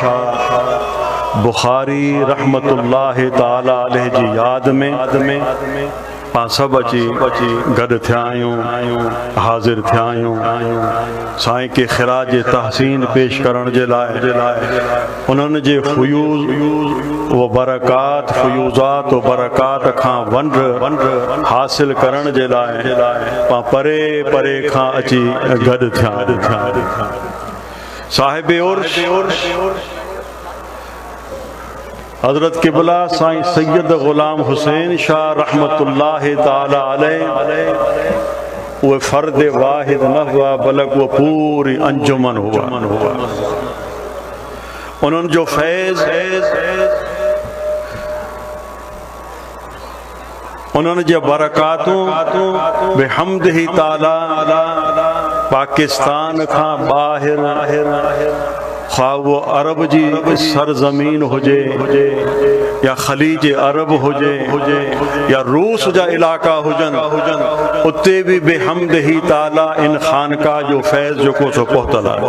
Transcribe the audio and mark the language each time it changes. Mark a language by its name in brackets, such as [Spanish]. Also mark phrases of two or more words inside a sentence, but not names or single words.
[Sindhi] बुखारी [Arabic] رحمة الله تعالى عليه [Sindhi] जी याद में सब अची गड थिया आहियूं हाज़िर थिया आहियूं साईं के ख़िराज तहसीन पेश करण जे लाइ उन्हनि जे फयूज़ व बरक़ात फयूज़ात व बरक़ात खां वंड हासिल करण जे लाइ पां परे परे खां अची गड थिया साहिब उर्स [Urdu] हज़रत किबला साईं सैयद गुलाम हुसैन शाह [Arabic] رحمة الله تعالى عليه [Urdu] وہ فرد واحد نہ ہوا بلکہ وہ پوری انجمن ہوا. [Sindhi] उन्होंने जो फैज़ उन्होंने जो बरक़ातों [Arabic] بحمده تعالى [Sindhi] पाकिस्तान खां ॿाहिरि ख़्वा वो अरब जी सरज़मीन हुजे या ख़लीज अरब हुजे या रूस जा इलाक़ा हुजनि उते भी [Arabic] بحمده تعالى [Sindhi] इन खानका जो फैज़ जो को सो पहुतल